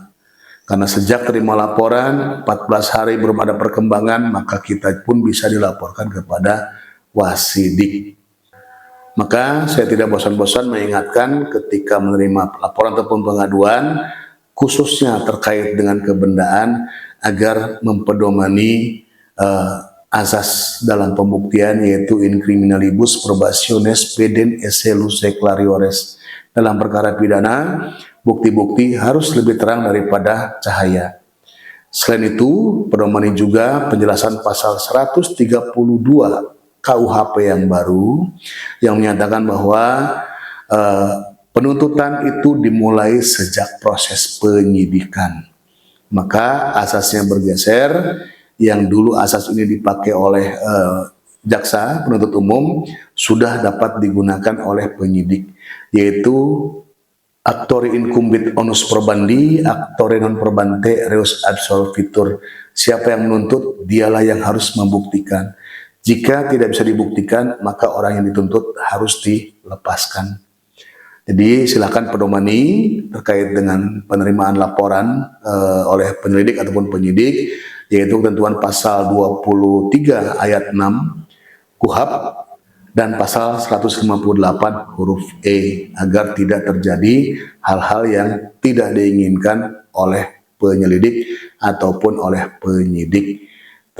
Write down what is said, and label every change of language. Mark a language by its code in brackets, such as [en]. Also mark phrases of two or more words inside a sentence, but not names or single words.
[id] Karena sejak terima laporan 14 hari belum ada perkembangan, maka kita pun bisa dilaporkan kepada wasidik. Maka saya tidak bosan-bosan mengingatkan ketika menerima laporan ataupun pengaduan, khususnya terkait dengan kebendaan, agar mempedomani azas dalam pembuktian, yaitu [la] in criminalibus probationes pedent esse luce clariores. [id] Dalam perkara pidana, bukti-bukti harus lebih terang daripada cahaya. Selain itu, pedomani juga penjelasan pasal 132 KUHP yang baru yang menyatakan bahwa penuntutan itu dimulai sejak proses penyidikan. Maka asasnya bergeser, yang dulu asas ini dipakai oleh jaksa penuntut umum sudah dapat digunakan oleh penyidik, yaitu [la] actori incumbit onus probandi, actore non probante reus absolvitur. [id] Siapa yang menuntut, dialah yang harus membuktikan. Jika tidak bisa dibuktikan, maka orang yang dituntut harus dilepaskan. Jadi silakan pedomani terkait dengan penerimaan laporan oleh penyelidik ataupun penyidik, yaitu ketentuan pasal 23 ayat 6 KUHP dan pasal 158 huruf E, agar tidak terjadi hal-hal yang tidak diinginkan oleh penyelidik ataupun oleh penyidik.